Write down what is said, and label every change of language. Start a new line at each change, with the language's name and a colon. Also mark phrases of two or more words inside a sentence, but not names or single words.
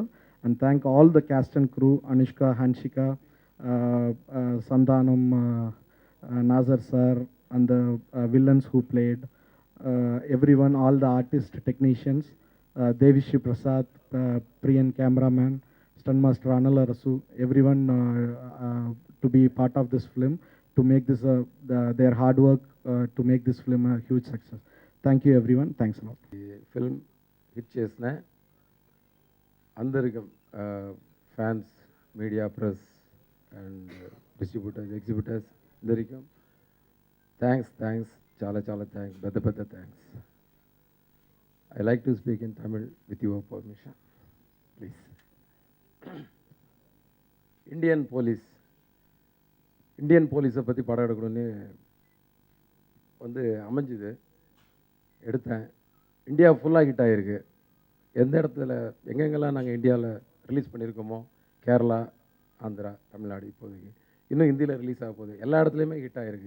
English: And thank all the cast and crew, Anushka, Hanshika, Sandhanam, Nazar sir, and the villains who played, everyone, all the artists, technicians, Devishi Prasad, Priyan cameraman, stunt master Anil Arasu, everyone to be part of this film, to make this their hard work to make this film a huge success. Thank you everyone. Thanks a lot. film hit
Telugu: చేసిన అందరికీ ఫ్యాన్స్, మీడియా,
English: press and distributors,
Telugu: ఎగ్జిబిటర్స్ అందరికీ థ్యాంక్స్ చాలా థ్యాంక్స్, పెద్ద థ్యాంక్స్.
English: I like to speak in Tamil with your permission ப்ளீஸ்.
Tamil: இந்தியன் போலீஸை பற்றி படம் எடுக்கணும்னு வந்து அமைஞ்சுது, எடுத்தேன். இந்தியா ஃபுல்லாக ஹிட் ஆகிருக்கு. எந்த இடத்துல எங்கெங்கெல்லாம் நாங்கள் இந்தியாவில் ரிலீஸ் பண்ணியிருக்கோமோ, கேரளா, ஆந்திரா, தமிழ்நாடு, இப்போதைக்கு இன்னும் ஹிந்தியில் ரிலீஸ் ஆக போகுது, எல்லா இடத்துலையுமே ஹிட் ஆகிருக்கு.